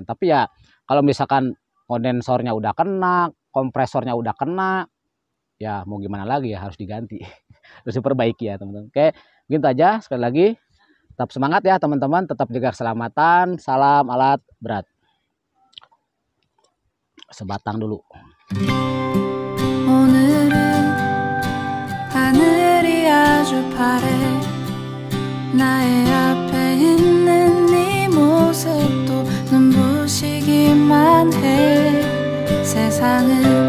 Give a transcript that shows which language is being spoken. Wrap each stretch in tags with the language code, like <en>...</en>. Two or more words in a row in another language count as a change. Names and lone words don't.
<id>Tapi ya kalau misalkan kondensornya udah kena, kompresornya udah kena, ya mau gimana lagi ya harus diganti. Harus diperbaiki ya teman-teman. Oke, begitu aja. Sekali lagi tetap semangat ya teman-teman, tetap jaga keselamatan. Salam alat berat. Sebatang dulu.</id> <ko>오늘은 하늘이 아주 파래 나의 앞에 있는 네 모습도 눈부시기만 해 세상은</ko>